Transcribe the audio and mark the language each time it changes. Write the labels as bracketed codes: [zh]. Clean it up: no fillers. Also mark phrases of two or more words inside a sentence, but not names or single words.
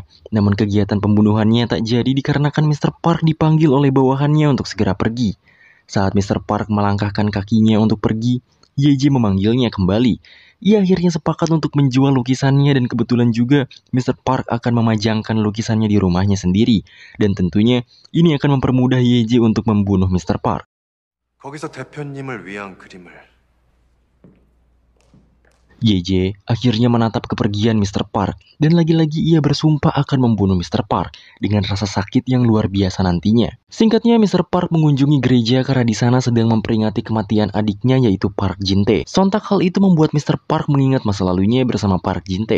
[id] Namun kegiatan pembunuhannya tak jadi dikarenakan Mr. Park dipanggil oleh bawahannya untuk segera pergi. Saat Mr. Park melangkahkan kakinya untuk pergi, YJ memanggilnya kembali. Ia akhirnya sepakat untuk menjual lukisannya dan kebetulan juga Mr. Park akan memajangkan lukisannya di rumahnya sendiri. Dan tentunya ini akan mempermudah YJ untuk membunuh Mr. Park. [ko] 거기서 대표님을 위한 그림을. [id] YJ akhirnya menatap kepergian Mr. Park dan lagi-lagi ia bersumpah akan membunuh Mr. Park dengan rasa sakit yang luar biasa nantinya. Singkatnya, Mr. Park mengunjungi gereja karena di sana sedang memperingati kematian adiknya yaitu Park Jin-tae. Sontak hal itu membuat Mr. Park mengingat masa lalunya bersama Park Jin-tae.